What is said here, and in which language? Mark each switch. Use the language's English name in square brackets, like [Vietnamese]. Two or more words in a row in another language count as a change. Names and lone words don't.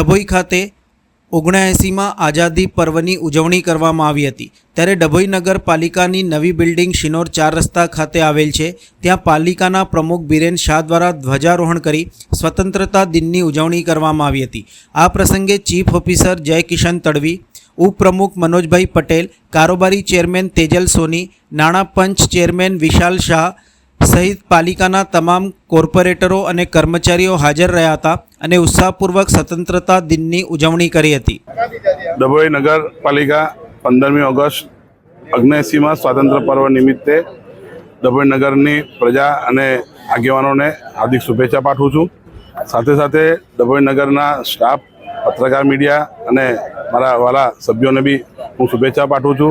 [Gujarati] ડભોઈ ખાતે 79માં આઝાદી પર્વની ઉજવણી કરવામાં આવી હતી। ત્યારે ડભોઈ નગરપાલિકાની નવી બિલ્ડિંગ શિનોર 4 રસ્તા ખાતે આવેલ છે। ત્યાં પાલિકાના પ્રમુખ બિરેન શાહ દ્વારા ધ્વજારોહણ કરી સ્વતંત્રતા દિનની ઉજવણી કરવામાં આવી હતી। આ પ્રસંગે ચીફ ઓફિસર જય કિશન તડવી, ઉપપ્રમુખ મનોજભાઈ પટેલ, કારોબારી ચેરમેન તેજલ સોની, નાણાં પંચ ચેરમેન વિશાલ શાહ સહિત પાલિકાના તમામ કોર્પોરેટરો અને કર્મચારીઓ હાજર રહ્યા હતા અને ઉત્સાહપૂર્વક સ્વતંત્રતા દિનની ઉજવણી કરી હતી। ડભોઈ નગરપાલિકા 15મી ઓગસ્ટ 79માં સ્વાતંત્ર્ય પર્વ નિમિત્તે ડભોઈ નગરની પ્રજા અને આગેવાનોને હાર્દિક શુભેચ્છા પાઠવું છું। સાથે સાથે ડભોઈ નગરના સ્ટાફ, પત્રકાર મીડિયા અને મારા વાલા સભ્યોને બી હું શુભેચ્છા પાઠવું છું।